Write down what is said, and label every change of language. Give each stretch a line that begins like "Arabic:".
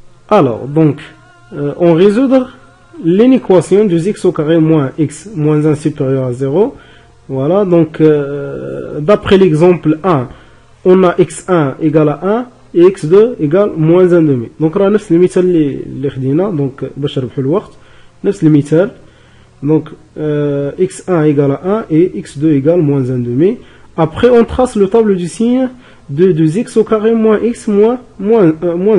French: Alors, donc, on résoudre l'équation 2x au carré moins x moins 1 supérieur à 0. Voilà, donc, d'après l'exemple 1, on a x1 égale à 1 et x2 égale moins 1 demi. Donc, on a
Arabic: نفس المثال اللي خدينا.
French: Donc,
Arabic: باش نربحوا الوقت. نفس المثال.
French: Donc, x1 égale à 1 et x2 égale moins 1 demi. Après, on trace le table du signe de 2x au carré moins x moins 1.